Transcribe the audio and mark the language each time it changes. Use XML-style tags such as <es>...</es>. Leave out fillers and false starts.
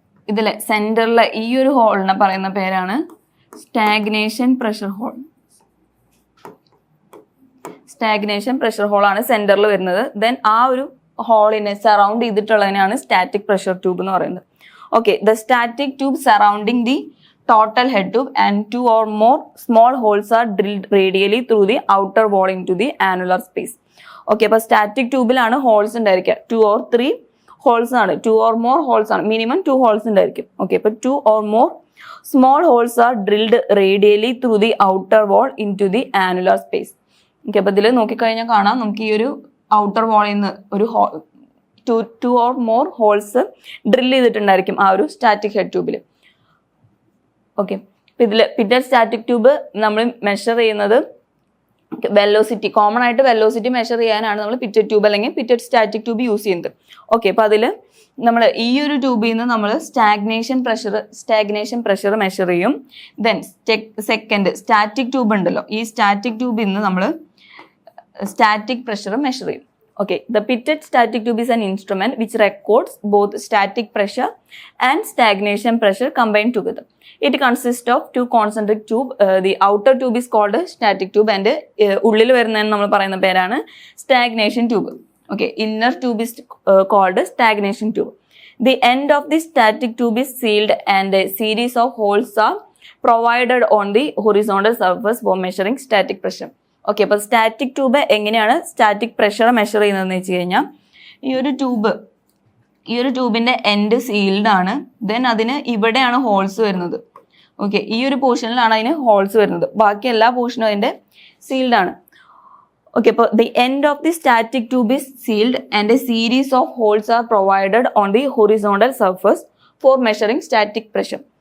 <ml>ഇതിലെ സെന്ററിലെ ഈ ഒരു ഹോളിനെ പറയുന്ന പേരാണ് stagnation pressure whole. Stagnation pressure ഹോളാണ് സെന്ററിൽ വരുന്നത്. ദെൻ ആ ഒരു ഹോളിനെ സറൗണ്ട് ചെയ്തിട്ടുള്ളതിനാണ് സ്റ്റാറ്റിക് പ്രഷർ ട്യൂബ് എന്ന് പറയുന്നത്.</ml> <en>Okay, the static tube surrounding the total head tube and 2 or more small holes are drilled radially through the outer wall into the annular space.</en> <ml>Okay, അപ്പോൾ static ട്യൂബിലാണ് holes ഉണ്ടായിരിക്കുക.</ml> <en>2 or 3</en> <ml>holes ആണ്,</ml> <en>2 or more</en> <ml>holes ആണ്, minimum 2 holes ഉണ്ടായിരിക്കും.</ml> <en>okay,</en> <ml>അപ്പോൾ</ml> <en>2 or more small holes are drilled radially through the outer wall into the annular space.</en> <ml>Okay, അപ്പോൾ ഇതിൽ നോക്കിക്കഴിഞ്ഞാൽ കാണാം നമുക്ക് ഈ ഒരു ഔട്ടർ വാളിൽ നിന്ന് ഒരു</ml> <en>2 or more</en> <ml>ഹോൾസ് ഡ്രിൽ ചെയ്തിട്ടുണ്ടായിരിക്കും ആ ഒരു സ്റ്റാറ്റിക് ഹെഡ് ട്യൂബിൽ. ഓക്കെ, ഇതിൽ പിറ്റഡ് സ്റ്റാറ്റിക് ട്യൂബ് നമ്മൾ മെഷർ ചെയ്യുന്നത് വെലോസിറ്റി, കോമൺ ആയിട്ട് വെലോസിറ്റി മെഷർ ചെയ്യാനാണ് നമ്മൾ പിറ്റഡ് ട്യൂബ് അല്ലെങ്കിൽ പിറ്റഡ് സ്റ്റാറ്റിക് ട്യൂബ് യൂസ് ചെയ്യുന്നത്. ഓക്കെ, അപ്പോൾ അതിൽ നമ്മൾ ഈ ഒരു ട്യൂബിൽ നിന്ന് നമ്മൾ സ്റ്റാഗ്നേഷൻ പ്രഷർ മെഷർ ചെയ്യും. ദെൻ സെക്കൻഡ് സ്റ്റാറ്റിക് ട്യൂബ് ഉണ്ടല്ലോ, ഈ സ്റ്റാറ്റിക് ട്യൂബിൽ നിന്ന് നമ്മൾ സ്റ്റാറ്റിക് പ്രഷർ മെഷർ ചെയ്യും.</ml> <en>Okay, the pitted static tube is an instrument which records both static pressure and stagnation pressure combined together. It consists of two concentric tube. The outer tube is called static tube and</en> <ml>ഉള്ളിൽ വരുന്നതിന് നമ്മൾ പറയുന്ന പേരാണ്</ml> <en>stagnation tube. Okay, inner tube is called stagnation tube. The end of the static tube is sealed and a series of holes are provided on the horizontal surface for measuring static pressure.</en> <ml>Okay, അപ്പോൾ static tube എങ്ങനെയാണ് static pressure measure ചെയ്യുന്നതെന്ന് വെച്ച് കഴിഞ്ഞാൽ ഈ ഒരു ട്യൂബിൻ്റെ end sealed ആണ്. Then അതിന് ഇവിടെയാണ് ഹോൾസ് വരുന്നത്. ഓക്കെ, ഈ ഒരു പോർഷനിലാണ് അതിന് ഹോൾസ് വരുന്നത്. ബാക്കി എല്ലാ പോർഷനും അതിൻ്റെ സീൽഡ് ആണ്.</ml> <en>okay,</en> <ml>അപ്പോൾ</ml> <en>The end of the static tube is sealed and a series of holes are provided on the horizontal surface for measuring static pressure.</en>